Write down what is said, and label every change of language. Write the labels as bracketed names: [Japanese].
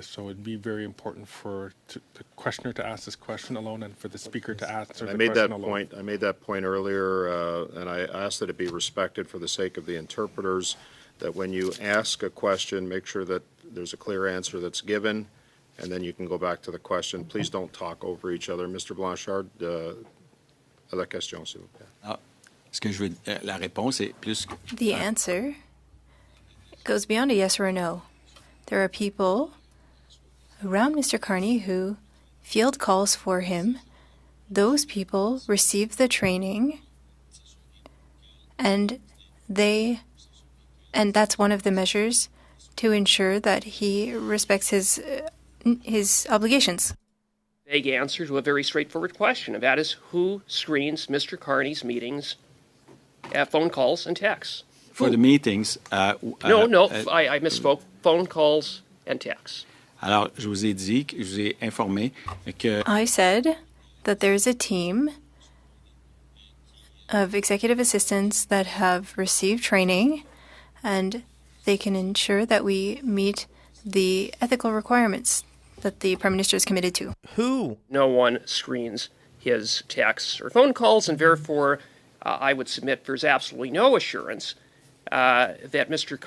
[English] So it'd be very important for the questioner to ask this question alone and for the speaker to answer the question alone. I made that point earlier, and I asked that it be respected for the sake of the interpreters, that when you ask a question, make sure that there's a clear answer that's given, and then you can go back to the question. Please don't talk over each other. Mr. [French] Blanchard, à la question, s'il vous plaît. Ce que je veux, la réponse est plus. [English] The answer goes beyond a yes or a no. There are people around Mr. Carney who field calls for him. Those people receive the training, and that's one of the measures to ensure that he respects his obligations. Vague answer to a very straightforward question, and that is who screens Mr. Carney's meetings, phone calls and texts? For the meetings. I misspoke. Phone calls and texts. [French] Alors, je vous ai dit, je vous ai informé que. [English] I said that there's a team of executive assistants that have received training, and they can ensure that we meet the ethical requirements that the Prime Minister is committed to. Who? No one screens his texts or phone calls, and therefore I would submit there's absolutely no assurance that Mr.